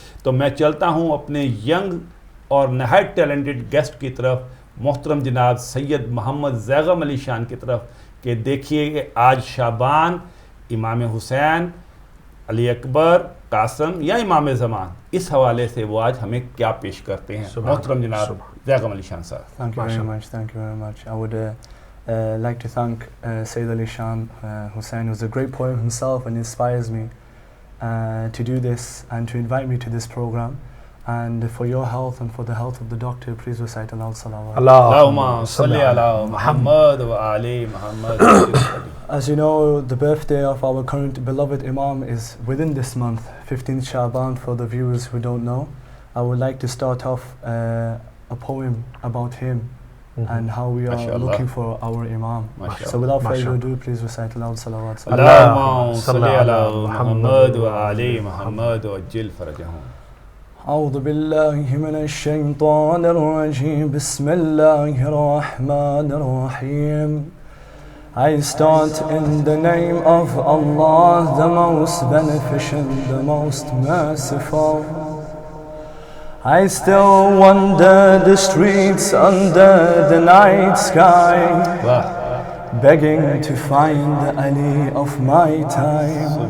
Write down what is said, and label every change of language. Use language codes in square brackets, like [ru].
[ur] تو میں چلتا ہوں اپنے ینگ اور نہایت ٹیلنٹڈ گیسٹ کی طرف، محترم جناب سید محمد زیغم علی شان کی طرف، کہ دیکھیے کہ آج شعبان امام حسین، علی اکبر، قاسم یا امام زمان، اس حوالے سے وہ آج ہمیں کیا پیش کرتے ہیں. محترم جناب زیغم علی شان صاحب. [en] Thank you very much. Thank you very much. I would like to thank Sayyid Ali Shan Hussain, who's a great poet himself and inspires me to do this and to invite me to this program. And for your health and for the health of the doctor, please recite Al-Salawat. [ar] Allahumma salli ala Muhammad wa ali Muhammad. [en] As you know, the birthday of our current beloved Imam is within this month, 15th Sha'ban. For the viewers who don't know, I would like to start off a poem about him and how we are [ar] Mashallah. [en] looking for our Imam. [ar] Mashallah. [en] So without further [ar] Mashallah. [en] ado, please recite Al-Salawat. [ar] Allahumma salli ala Muhammad wa ali Muhammad wa ajil farajahum. أعوذ بالله من الشيطان الرجيم بسم الله الرحمن الرحيم. [en] I start in the name of Allah, the most beneficent, the most merciful. I still wander the streets under the night sky, Wow. begging to find the Ali of my time,